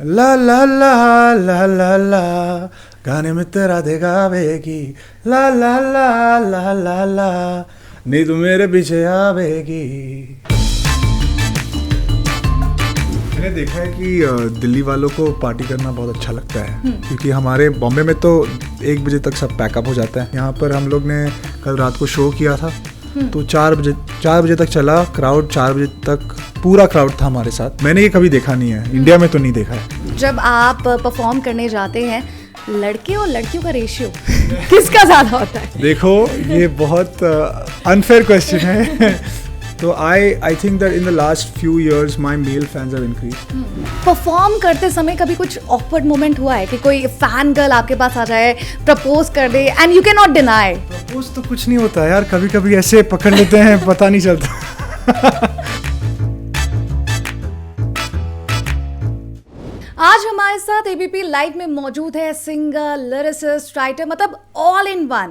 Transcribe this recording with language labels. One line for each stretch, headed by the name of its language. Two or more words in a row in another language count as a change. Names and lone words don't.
Hindi: ला ला ला ला ला ला गाने में तेरा गावेगी ला ला ला ला ला ला नी तू मेरे पीछे आवेगी। मैंने देखा है कि दिल्ली वालों को पार्टी करना बहुत अच्छा लगता है क्योंकि हमारे बॉम्बे में तो 1 बजे तक सब पैकअप हो जाता है। यहाँ पर हम लोग ने कल रात को शो किया था तो 4 बजे तक चला क्राउड, 4 बजे तक पूरा क्राउड था हमारे साथ। मैंने ये कभी देखा नहीं है, इंडिया में तो नहीं देखा है। जब आप परफॉर्म करने जाते हैं लड़के और लड़कियों का रेशियो किसका ज्यादा होता है? देखो ये बहुत
English: unfair question
Hindi: है।
English: तो I think that in the last few years my male fans have increased।
Hindi: परफॉर्म करते समय कभी कुछ
English: awkward moment
Hindi: हुआ है कि कोई
English: fan girl
Hindi: आपके पास आ जाए, प्रपोज कर दे
English: and you can not deny?
Hindi: प्रपोज तो कुछ नहीं होता यार, कभी कभी ऐसे पकड़ लेते हैं पता नहीं चलता। आज हमारे साथ एबीपी लाइव में मौजूद है सिंगर, लिरिसिस्ट, राइटर, मतलब
English: all in one.